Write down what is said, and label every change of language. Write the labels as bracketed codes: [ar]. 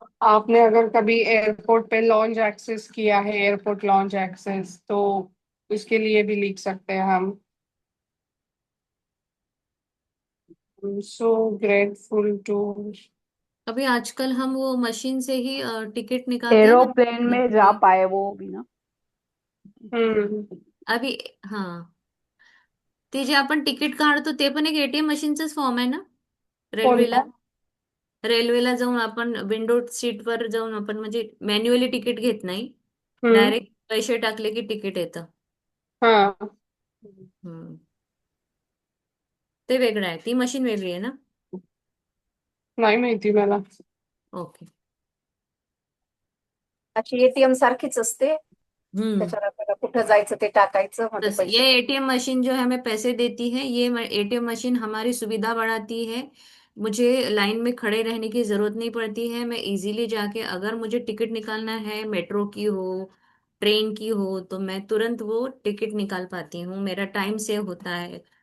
[hi] आपने अगर कभी एयरपोर्ट पे लॉन्च एक्सेस किया है, एयरपोर्ट लॉन्च एक्सेस, तो उसके लिए भी लिख सकते हैं हम। [en] So grateful to. [hi] अभी आजकल हम वो मशीन से ही टिकट निकालते हैं ना। एरोप्लेन में जा पाए वो भी ना। हम्म। [mr] अभी हाँ, ते जे आपण तिकीट काढतो ते पण एक ATM मशीनचंच फॉर्म आहे ना, रेल्वेला. [hi] कौन [mr] रेल्वेला जाऊन आपण विंडो सीटवर जाऊन आपण म्हणजे मॅन्युअली तिकीट घेत नाही, हम्म। डायरेक्ट पैसे टाकले की तिकीट येतं. हाँ। हम्म. ते वेगळं आहे, ती मशीन वेगळी आहे ना. नाही माहिती मला. ओके. अशी ATM सारखीच असते, हम्म. त्याच्यावर आपल्याला कुठं जायचं ते टाकायचं, मग ते [hi] बस ये पैसे ATM मशीन जो है हमें पैसे देती है, ये ATM मशीन हमारी सुविधा बढ़ाती है। मुझे लाइन में खड़े रहने की जरूरत नहीं पड़ती है, मैं इजीली जाके अगर मुझे टिकट निकालना है, मेट्रो की हो, ट्रेन की हो, तो मैं तुरंत वो टिकट निकाल पाती हूँ, मेरा टाइम सेव होता है।